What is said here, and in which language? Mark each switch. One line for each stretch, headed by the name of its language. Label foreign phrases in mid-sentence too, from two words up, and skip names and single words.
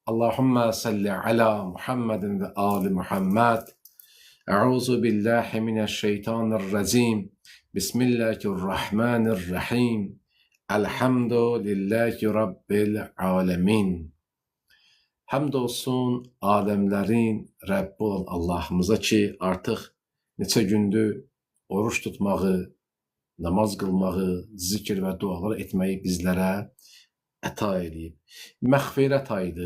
Arabic: اللهم صل على محمد وآل محمد. أعوذ بالله من الشيطان الرجيم. بسم الله الرحمن الرحيم. الحمد لله رب العالمين.
Azerbaijani: Həmd olsun aləmlərin Rəbbi olan Allahımıza ki, artıq neçə gündür oruç tutmağı, namaz qılmağı, zikr və dualar etməyi bizlərə əta edib. Məğfirət ayıdır.